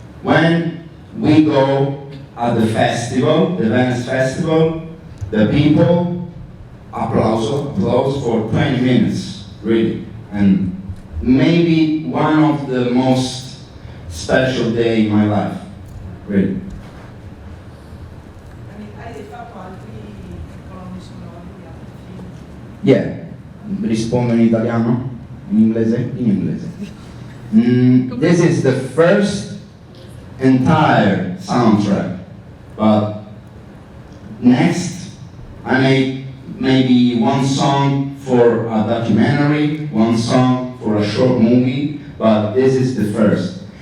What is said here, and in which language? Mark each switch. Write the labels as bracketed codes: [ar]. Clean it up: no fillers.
[en] When we go at the festival, the Venice Festival, the people applause for 20 minutes, really. And maybe one of the most special day in my life, really. [it] Hai fatto altri colonne sonore di altri film? Yeah, rispondo in italiano? In inglese? In inglese. [en] This is the first entire soundtrack, but next I made maybe one song for a documentary, one song for a short movie, but this is the first.